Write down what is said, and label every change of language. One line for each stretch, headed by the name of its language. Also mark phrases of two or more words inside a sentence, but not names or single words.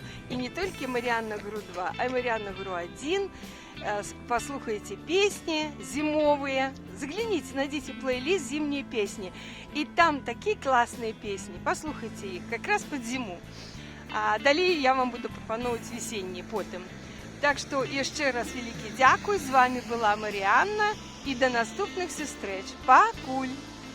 Russian: И не только Маріанна Гру 2, а и Маріанна Гру 1. Послухайте песни зимовые, загляните, найдите плейлист «Зимние песни». И там такие классные песни, послухайте их, как раз под зиму. А далее я вам буду пропоновать весенние потом. Так что
Belarusian: яшчэ раз вялікі дзякуй, з вами была Маріанна, і да наступных сустрэч. Пакуль!